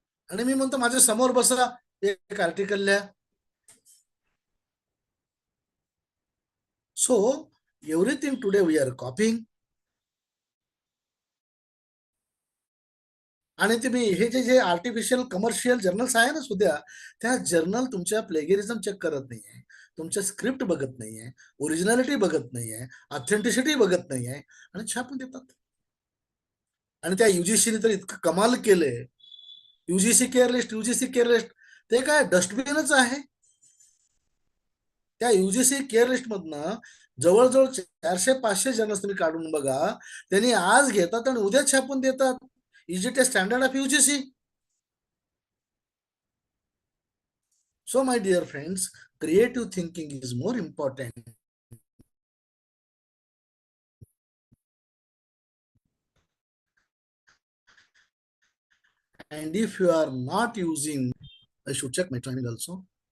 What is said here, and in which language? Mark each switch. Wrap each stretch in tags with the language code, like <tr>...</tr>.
<mr>आणि मी म्हणतो माझ्या समोर बसा, एक आर्टिकल लिहा.</mr> <en>So everything today we are copying.</en> <mr>आणि तुम्ही हे जे आर्टिफिशियल कमर्शियल जर्नल्स आहे ना सुद्धा, त्या जर्नल तुमच्या प्लेगरिझम चेक करत नाहीये, तुमच्या स्क्रिप्ट बघत नाहीये, ओरिजिनॅलिटी बघत नाहीये, ऑथेंटिसिटी बघत नाहीये, आणि छापून देतात. आणि त्या युजीसीने तर इतकं कमाल केलंय. युजीसी केअर लिस्ट ते काय डस्टबिनच आहे. त्या युजीसी केअर लिस्ट मधनं जवळजवळ 400-500 जर्नल्स तुम्ही काढून बघा, त्यांनी आज घेतात आणि उद्या छापून देतात.</mr> <en>Is it a standard of UGC? So my dear friends, creative thinking is more important. And if you are not using, I should check my timing also.</en>